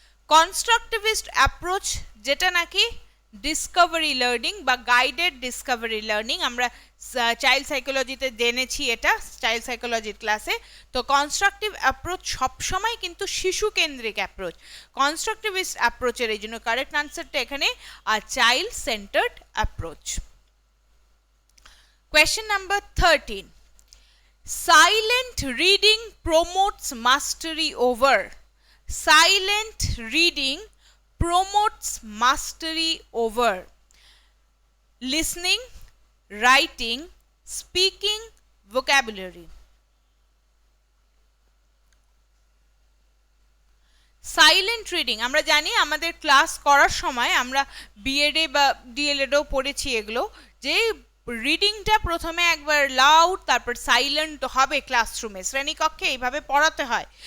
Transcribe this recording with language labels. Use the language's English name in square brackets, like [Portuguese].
[Bangla] Constructivist approach, যেটা নাকি Discovery learning বা গাইডেড ডিসকভারি লার্নিং, আমরা চাইল্ড সাইকোলজিতে জেনেছি এটা, চাইল্ড সাইকোলজির ক্লাসে। তো কনস্ট্রাকটিভ অ্যাপ্রোচ সবসময় কিন্তু শিশু কেন্দ্রিক অ্যাপ্রোচ। কনস্ট্রাকটিভিস্ট অ্যাপ্রোচের এই জন্য কারেক্ট আনসারটা এখানে child centred approach. [English] Question number 13. Silent reading promotes mastery over. Silent reading promotes mastery over listening, writing, speaking, vocabulary. [Bangla] Silent reading আমরা জানি, আমাদের ক্লাস করার সময় আমরা বিএডে বা ডিএলএডেও পড়েছি এগুলো, যে রিডিংটা প্রথমে একবার লাউড, তারপর সাইলেন্ট হবে ক্লাসরুমে, শ্রেণীকক্ষে এইভাবে পড়াতে হয়।